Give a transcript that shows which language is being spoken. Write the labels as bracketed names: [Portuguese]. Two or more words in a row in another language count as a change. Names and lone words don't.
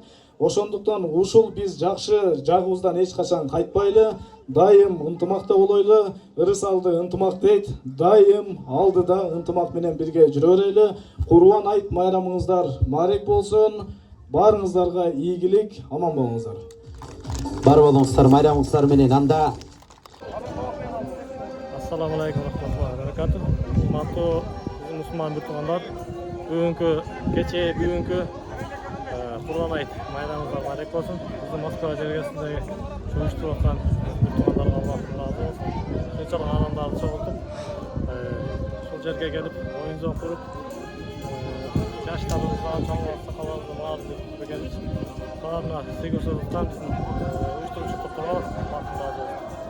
[Kyrgyz] Ошондуктан ушул биз жакшы жагыбыздан эч качан кайтпайлы, дайым ынтымакта болойлу. Ырыс алды ынтымак дейт, дайым алдыда ынтымак менен бирге жүрө берели. Курбан айт майрамыңыздар маарек болсун. Баарыңыздарга ийгилик, аман болуңуздар. Бар болуңуздар майрамыңыздар менен. Анда [Arabic] السلام عليكم رحمة الله وبركاته. [Kyrgyz] Урматтуу мусулман туугандар, бүгүнкү Курбан айт майрамыңыздар маарек болсун. Биздин Москва жергесиндеги уюштуруп аткан туугандарга Аллах ыраазы болсун. Ушунчалык адамдарды чогултуп, ушул жерге келип, оюн зоон куруп, жаштарыбыздан чоң сакаларыбызды баарын берген баарына сегиз созуктан биздин уюштуруучу топторго Аллах ыраазы болсун.